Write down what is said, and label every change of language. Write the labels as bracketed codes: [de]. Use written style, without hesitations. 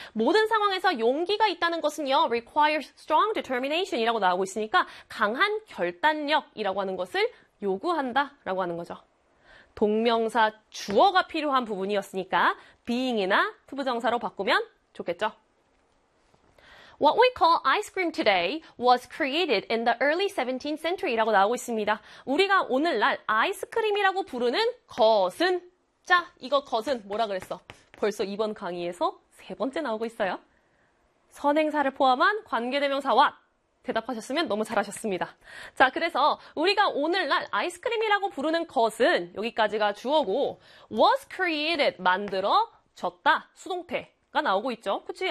[ko] 모든 상황에서 용기가 있다는 것은요. [en] requires strong determination [ko] 이라고 나오고 있으니까 강한 결단력이라고 하는 것을 요구한다 라고 하는 거죠. 동명사 주어가 필요한 부분이었으니까 being이나 투부정사로 바꾸면 좋겠죠. [en] What we call ice cream today was created in the early 17th century [ko] 라고 나오고 있습니다. 우리가 오늘날 아이스크림이라고 부르는 것은 자, 이거 것은 뭐라 그랬어? 벌써 이번 강의에서 세 번째 나오고 있어요. 선행사를 포함한 관계대명사 what? 대답하셨으면 너무 잘하셨습니다. 자, 그래서 우리가 오늘날 아이스크림이라고 부르는 것은 여기까지가 주어고 was created, 만들어졌다, 수동태가 나오고 있죠. 그치?